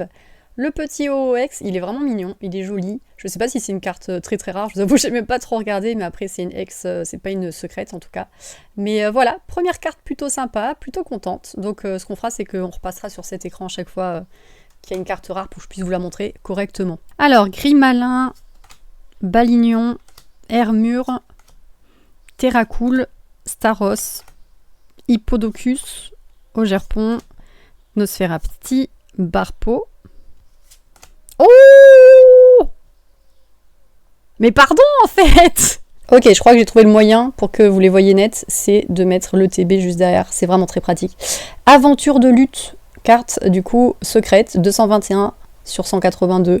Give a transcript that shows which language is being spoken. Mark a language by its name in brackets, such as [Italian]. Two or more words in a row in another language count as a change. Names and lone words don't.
[French] Le petit OX, il est vraiment mignon, il est joli. Je sais pas si c'est une carte très rare, je vous avoue, j'ai même pas trop regardé, mais après c'est une ex, c'est pas une secrète en tout cas. Mais voilà, première carte plutôt sympa, plutôt contente. Donc ce qu'on fera, c'est qu'on repassera sur cet écran à chaque fois qu'il y a une carte rare pour que je puisse vous la montrer correctement. Alors, Grimalin, Balignon, Hermure, Terracool, Staros, Hippodocus, Ogerpon, Nosferapti, Barpo. Oh! Mais pardon en fait! Ok, je crois que j'ai trouvé le moyen pour que vous les voyez net, c'est de mettre le TB juste derrière, c'est vraiment très pratique. Aventure de lutte, carte du coup secrète, 221 sur 182.